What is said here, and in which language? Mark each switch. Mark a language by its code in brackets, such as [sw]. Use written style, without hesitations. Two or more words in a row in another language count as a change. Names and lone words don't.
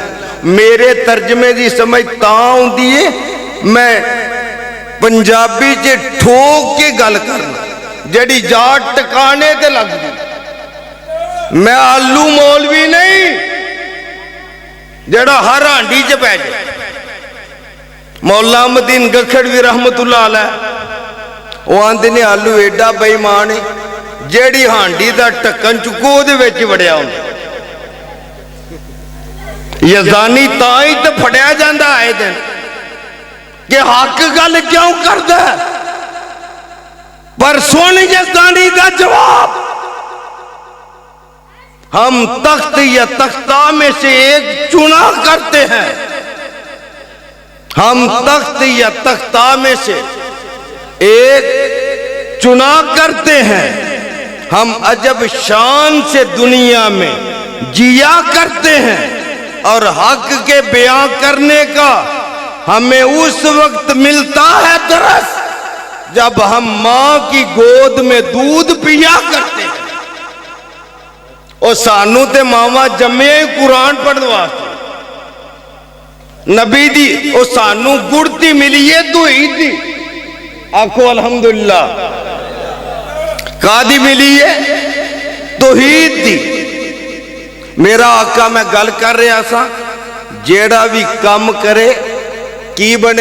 [pa] میرے ترجمے کی سمجھ تاں آؤندی ہے، میں پنجابی چ ٹھوک کے گل کرنا، جڑی جاٹ ٹکانے تے لگدی. میں آلو مولوی نہیں جڑا ہر ہانڈی چ پے جائے. مولا احمدین گکھڑ بھی [ar] رحمة الله عليه [pa] وہ آندے نے آلو ایڈا بے ایمان ہے جیڑی ہانڈی دا ڈھکن چکو اودے وچ وڑیا ہندا. یزانی تاں ہی تو پھڑیا جاندا آئے دن کہ حق گل کیوں کردا ہے. پر سن یزانی دا جواب, [ur] ہم تخت یا تختہ میں سے ایک چنا کرتے ہیں, ہم تخت یا تختہ میں سے ایک چنا کرتے ہیں، ہم عجب شان سے دنیا میں جیا کرتے ہیں اور حق کے بیاں کرنے کا ہمیں اس وقت ملتا ہے ترس جب ہم ماں کی گود میں دودھ پیا کرتے ہیں. [pa] اور سانو تے ماوا جمے ہی قرآن پڑھنے واسطے، نبی دی اور سانو گڑتی ملی ہے دوئی دی. آکھو الحمدللہ۔ کادی ملی ہے? توحید دی. میرا آقا میں گل کر رہا سا، جیڑا بھی کام کرے کی بنے.